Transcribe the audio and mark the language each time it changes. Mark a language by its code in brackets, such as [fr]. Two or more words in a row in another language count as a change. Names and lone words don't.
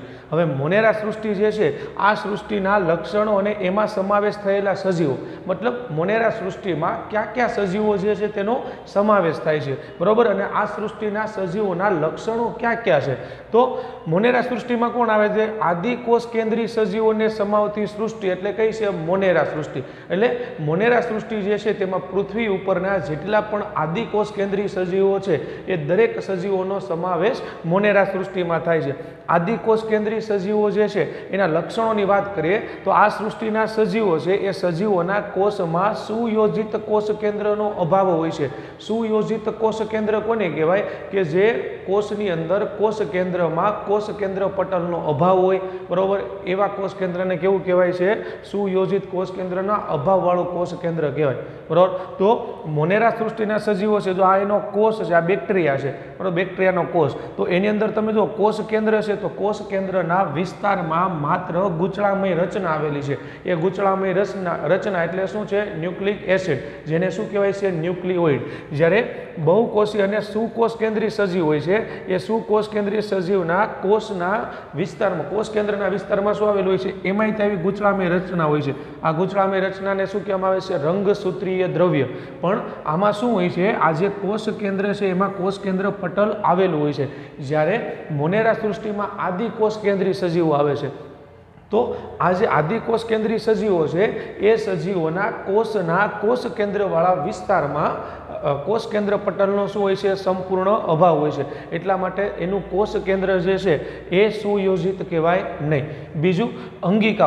[gu] હવે મોનેરા સૃષ્ટિ જે છે આ સૃષ્ટિના લક્ષણો અને એમાં સમાવેશ થયેલા સજીવો, મતલબ મોનેરા સૃષ્ટિમાં કયા સજીવો જે છે તેનો સમાવેશ થાય છે, બરાબર। અને આ સૃષ્ટિના સજીવોના લક્ષણો કયા છે તો મોનેરા સૃષ્ટિમાં કોણ આવે છે? આદિકોષ કેન્દ્રીય સજીવોને સમાવતી સૃષ્ટિ એટલે કઈ છે મોનેરા સૃષ્ટિ। એટલે મોનેરા સૃષ્ટિ જે છે તેમાં પૃથ્વી ઉપરના જેટલા પણ આદિકોષ કેન્દ્રીય સજીવો છે એ દરેક સજીવોનો સમાવેશ મોનેરા સૃષ્ટિમાં થાય છે। આદિકોષ કેન્દ્રીય સજીવો જે છે એના લક્ષણોની વાત કરીએ તો આ સૃષ્ટિના સજીવો છે એ સજીવોના કોષમાં સુયોજિત કોષ કેન્દ્રનો અભાવ હોય છે। સુયોજિત કોષ કેન્દ્ર કોને કહેવાય કે જે કોષની અંદર કોષ કેન્દ્રમા કોષ કેન્દ્ર પટલનો અભાવ હોય, બરાબર। એવા કોષ કેન્દ્રને કેવું કહેવાય છે? સુયોજિત કોષ કેન્દ્રના અભાવવાળું કોષ કેન્દ્ર કહેવાય, બરાબર। તો મોનેરા સૃષ્ટિના સજીવો છે જો આ એનો કોષ છે, આ બેક્ટેરિયા છે, બરાબર, બેક્ટેરિયાનો કોષ। તો એની અંદર તમે જો કોષ કેન્દ્ર છે તો કોષ કેન્દ્રના વિસ્તારમાં માત્ર ગૂંચળામય રચના આવેલી છે। એ ગૂંચળામય રચના એટલે શું છે? [en] nucleic acid, [gu] જેને શું કહેવાય છે? ન્યુક્લિઓઇડ। જ્યારે બહુકોષી અને સુકોષ કેન્દ્રીય સજીવ હોય છે એ સુકોષ કેન્દ્રીય સજીવના કોષના વિસ્તારમાં કોષ કેન્દ્રના વિસ્તારમાં શું આવેલું હોય છે? એમાંય તેવી ગૂંચળામય રચના હોય છે। આ ગૂંચળામય રચનાને શું કહેવામાં આવે છે? રંગસૂત્રીય દ્રવ્ય। પણ આમાં શું હોય છે? આ જે કોષ કેન્દ્ર છે એમાં કોષ કેન્દ્ર પટલ આવેલું હોય છે। જ્યારે મોનેરા સૃષ્ટિમાં આદિકોષ કેન્દ્રીય સજીવો આવે છે તો આજ આદિકોષ કેન્દ્રીય સજીવો છે એ સજીવોના કોષના કોષ કેન્દ્રવાળા વિસ્તારમાં કોષ કેન્દ્ર પટલનો શું હોય છે? સંપૂર્ણ અભાવ હોય છે। એટલા માટે એનું કોષ કેન્દ્ર જે છે એ સુયોજિત કહેવાય નહીં। બીજું અંગિકાઓ।